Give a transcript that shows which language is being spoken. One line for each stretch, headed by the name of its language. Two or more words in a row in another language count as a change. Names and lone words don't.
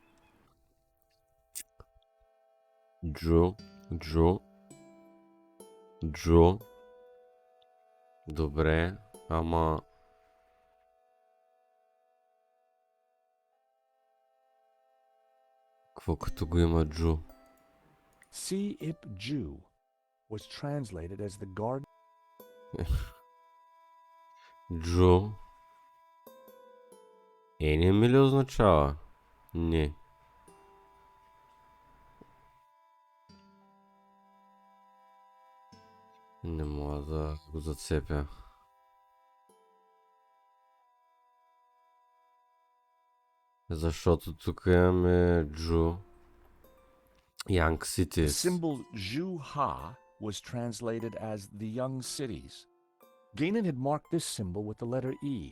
Bulgarian: Джу. Добре, ама... Какво като го има Джу?
English: Ip Ju was translated as the guard...
Bulgarian: Джу. Не ми ли означава? Не. Не мога да го зацепя. Защото тук имаме Джу.
English: Young Cities. The symbol Ju Ha was translated as the young cities. Gainan had marked this symbol with the letter E.